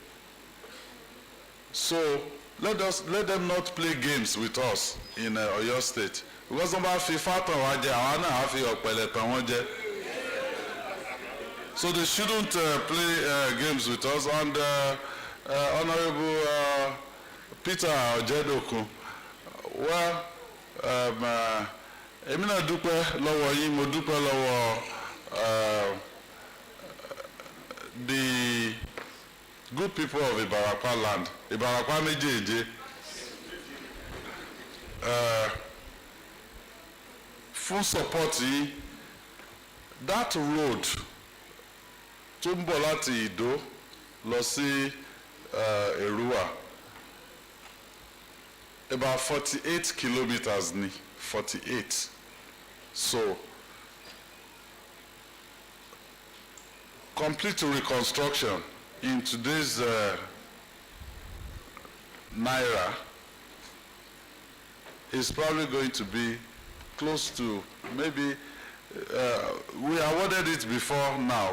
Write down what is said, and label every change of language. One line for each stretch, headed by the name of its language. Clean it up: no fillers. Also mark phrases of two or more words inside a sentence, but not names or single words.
English: So let them not play games with us in Oyo State. Because so they shouldn't play games with us. And Honorable Peter Ojedoku, well,
Yoruba: Emina dúpẹ́ lọ́wọ́ yín, mo dúpẹ́ lọ́wọ́
English: the good people of Ibarapa land,
Yoruba: Ibarapa méjèèjì,
English: full support
Yoruba: yín.
English: That road
Yoruba: tó ń bọ̀ láti Ìdó lọ sí Èrúwà,
English: about 48 kilometers ni, 48. So complete reconstruction in today's Naira is probably going to be close to maybe we awarded it before now.